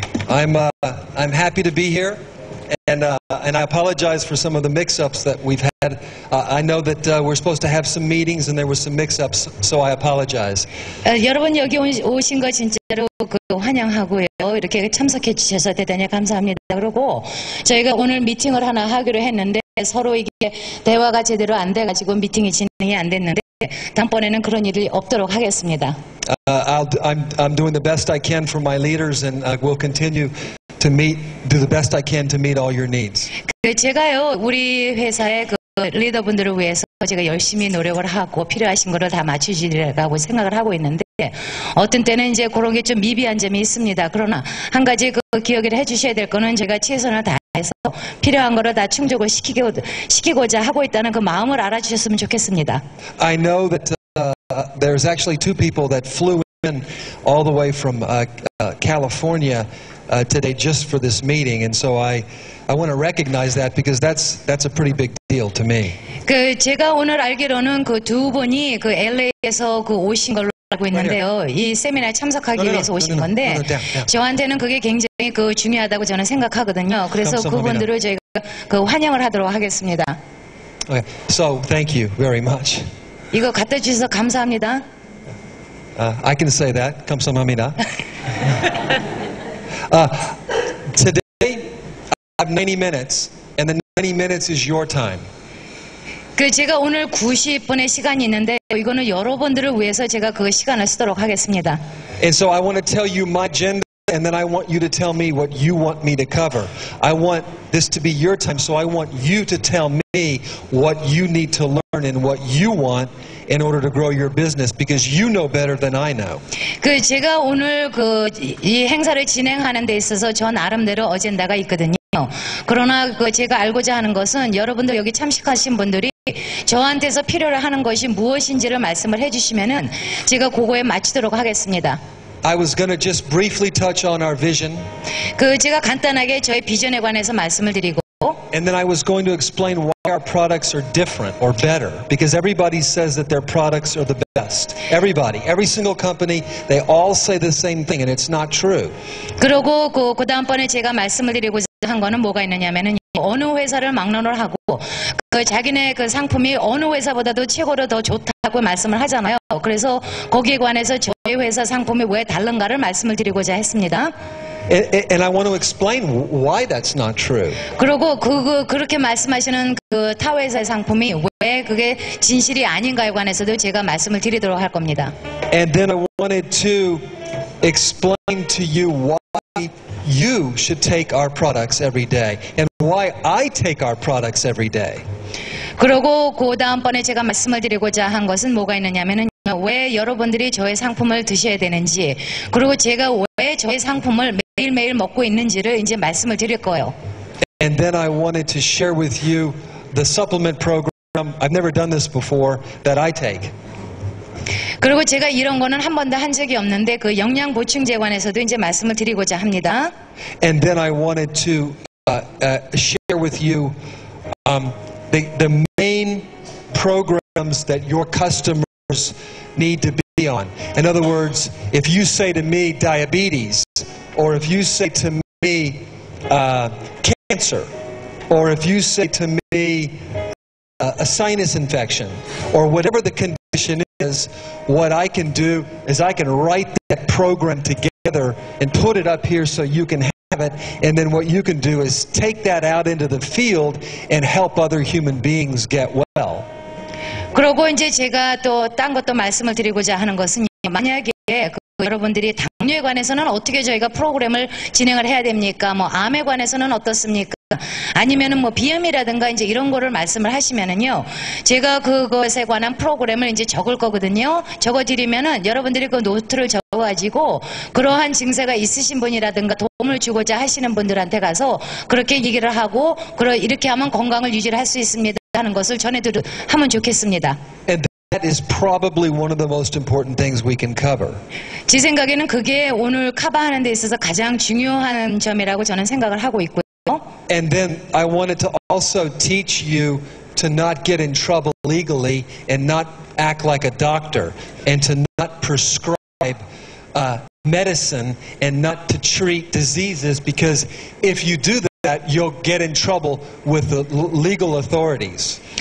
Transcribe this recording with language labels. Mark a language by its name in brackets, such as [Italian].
[English] I'm happy to be here, and I apologize for some of the mix-ups that we've had. I know that we're supposed to have some meetings, and there were some mix-ups, so I apologize. [Korean] 여러분 여기 오신 거 진짜로 환영하고요. 이렇게 참석해 주셔서 대단히 감사합니다. 그리고 저희가 오늘 미팅을 하나 하기로 했는데 서로 이게 대화가 제대로 안 돼가지고 미팅이 진행이 안 됐는데 다음번에는 그런 일이 없도록 하겠습니다. [English] I'm doing the best I can for my leaders, and will continue to do the best I can to meet all your needs. [Korean] 제가요 우리 회사의 리더분들을 위해서 제가 열심히 노력을 하고 필요하신 거를 다 맞춰주리라고 생각을 하고 있는데 어떤 때는 이제 그런 게 좀 미비한 점이 있습니다. 그러나 한 가지 기억을 해주셔야 될 거는 제가 최선을 다해서 필요한 거를 다 충족을 시키고자 하고 있다는 그 마음을 알아주셨으면 좋겠습니다. [English] I know that there's actually two people that flew in all the way from California today just for this meeting, and so I want to recognize that because that's a pretty big deal to me. [Korean] 제가 오늘 알기로는 그 두 분이 LA에서 오신 걸로 알고 있는데요. 이 세미나에 참석하기 위해서 오신 건데 저한테는 그게 굉장히 중요하다고 저는 생각하거든요. 그래서 그분들을 저희가 환영을 하도록 하겠습니다. [English] Okay, so thank you very much. [Korean] 이거 갖다 주셔서 감사합니다. [English] I can say that. [Korean] 감사합니다. [English] Today, I have 90 minutes, and the 90 minutes is your time. [Korean] 제가 오늘 90분의 시간이 있는데 이거는 여러분들을 위해서 제가 그 시간을 쓰도록 하겠습니다. [English] And so I want to tell you my agenda, and then I want you to tell me what you want me to cover. I want this to be your time, so I want you to tell me what you need to learn and what you want in order to grow your business, because you know better than I know. [Korean] 제가 오늘 이 행사를 진행하는 데 있어서 저 나름대로 어젠다가 있거든요. 그러나 제가 알고자 하는 것은 여러분들 여기 참석하신 분들이 저한테서 필요로 하는 것이 무엇인지를 말씀을 해주시면은 제가 그거에 맞추도록 하겠습니다. [English] I was going to just briefly touch on our vision. [Korean] 제가 간단하게 저희 비전에 관해서 말씀을 드리고 [English] And then I was going to explain why our products are different or better, because everybody says that their products are the best. Everybody, every single company, they all say the same thing, and it's not true. [Korean] 그리고 그 다음번에 제가 말씀을 드리고자 한 거는 뭐가 있느냐면은 어느 회사를 막론을 하고 자기네 상품이 어느 회사보다도 최고로 더 좋다고 말씀을 하잖아요. 그래서 거기에 관해서 저희 회사 상품이 왜 다른가를 말씀을 드리고자 했습니다. [English] And I want to explain why that's not true. [Korean] 그리고 그렇게 말씀하시는 타 회사의 상품이 왜 그게 진실이 아닌가에 관해서도 제가 말씀을 드리도록 할 겁니다. [English] And then I wanted to explain to you why you should take our products every day and why I take our products every day. [Korean] 그리고 그 다음번에 제가 말씀을 드리고자 한 것은 뭐가 있느냐면은 왜 여러분들이 저의 상품을 드셔야 되는지, 그리고 제가 왜 저의 상품을 매일매일 먹고 있는지를 이제 말씀을 드릴 거예요. [English] And then I wanted to share with you the supplement program. I've never done this before that I take. [Korean] 그리고 제가 이런 거는 한 번도 한 적이 없는데 영양 보충제 관해서도 이제 말씀을 드리고자 합니다. [English] And then I wanted to share with you the main programs that your customers need to be on. In other words, if you say to me diabetes, or if you say to me cancer, or if you say to me a sinus infection, or whatever the condition is, what I can do is I can write that program together and put it up here so you can have it, and then what you can do is take that out into the field and help other human beings get well. [Korean] 그리고 이제 제가 또 딴 것도 말씀을 드리고자 하는 것은 만약에 여러분들이 당뇨에 관해서는 어떻게 저희가 프로그램을 진행을 해야 됩니까? 암에 관해서는 어떻습니까? 아니면은 비염이라든가 이제 이런 거를 말씀을 하시면은요, 제가 그것에 관한 프로그램을 이제 적을 거거든요. 적어드리면은 여러분들이 그 노트를 적어가지고 그러한 증세가 있으신 분이라든가 도움을 주고자 하시는 분들한테 가서 그렇게 얘기를 하고 이렇게 하면 건강을 유지를 할 수 있습니다 하는 것을 전해드리면 좋겠습니다. [English] That is probably one of the most important things we can cover. [Korean] 제 생각에는 그게 오늘 커버하는 데 있어서 가장 중요한 점이라고 저는 생각을 하고 있고요. [English] And then I wanted to also teach you to not get in trouble legally and not act like a doctor and to not prescribe medicine and not to treat diseases, because if you do that, you'll get in trouble with the legal authorities.